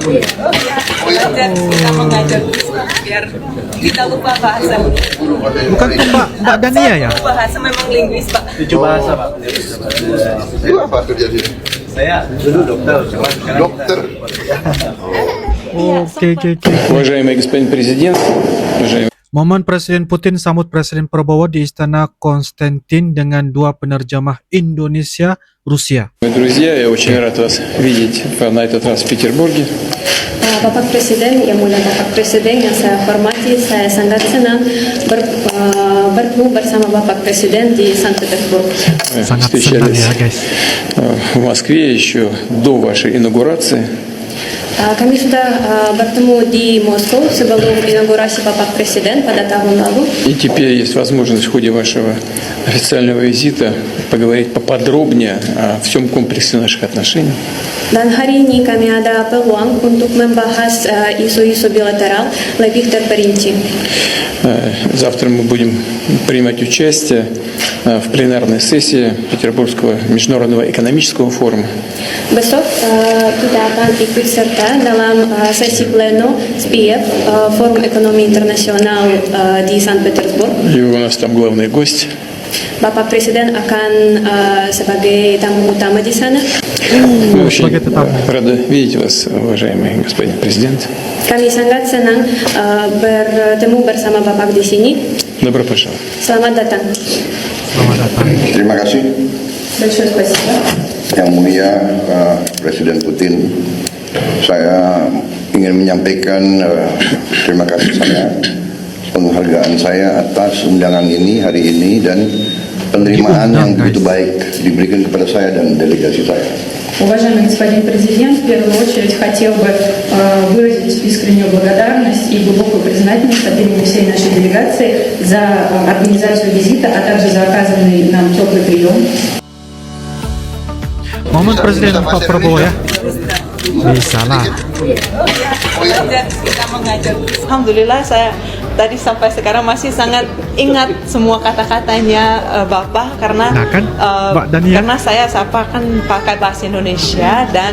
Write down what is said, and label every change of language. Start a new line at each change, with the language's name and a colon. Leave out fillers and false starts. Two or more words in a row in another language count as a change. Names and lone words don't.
Indonesian: Kita mengajar biar kita lupa bahasa. Bukan tuh Mbak Dania ya? Bahasa memang linguis, Pak. 7 bahasa, Pak. Itu apa kerja sini? Saya dulu dokter, cuman sekarang Dokter. Oke.
Russian: Уважаемый господин президент, уважаемый
Indonesian: Momen Presiden Putin sambut Presiden Prabowo di Istana Konstantin dengan dua penerjemah Indonesia Rusia.
Russian: друзья, я очень рад вас видеть на этот раз в Петербурге.
Indonesian: Bapak Presiden, yang mulia Bapak Presiden yang saya hormati, saya sangat senang bertemu bersama Bapak Presiden di Sankt Petersburg. Sangat senang
Russian: Встречались
Indonesian: ya guys.
Russian: в Москве еще до вашей инаугурации.
Indonesian: Kami sudah bertemu di Moskow sebelum inaugurasi Bapak Presiden pada tahun lalu.
Russian: И теперь есть возможность в ходе вашего официального визита поговорить поподробнее о всем комплексе наших отношений.
Indonesian: Dan hari ini kami ada peluang untuk membahas isu-isu bilateral lebih terperinci.
Russian: Завтра мы будем принимать участие в пленарной сессии Петербургского международного экономического форума.
Indonesian: Besok kita akan ikut serta dalam sesi pleno SPIEF, Forum Ekonomi Internasional di Sankt Petersburg.
Russian: И у нас там главный гость.
Indonesian: Bapak Presiden akan sebagai tamu utama di sana.
Russian: Мы очень
Indonesian: sebagai tetamu.
Russian: рады видеть вас, уважаемый господин президент.
Indonesian: Kami sangat senang bertemu bersama Bapak di sini.
Russian: Добро пожаловать.
Indonesian: Selamat datang. Selamat datang. Terima kasih
Russian: Большое спасибо.
Indonesian: Yang Mulia Presiden Putin. Saya ingin menyampaikan terima kasih saya, penghargaan saya atas undangan ini hari ini dan penerimaan yang begitu baik diberikan kepada saya dan delegasi saya.
Russian: Уважаемый господин президент, в первую очередь хотел бы выразить искреннюю благодарность и глубокую признательность от имени всей нашей делегации за организацию визита, а также за оказанный нам теплый прием.
Indonesian: Momen Presiden Pak Prabowo ya. Bisa lah. Alhamdulillah saya tadi sampai sekarang masih sangat ingat semua kata-katanya Bapak karena Nah kan, Mbak Dania. karena saya sapa kan pakai bahasa Indonesia dan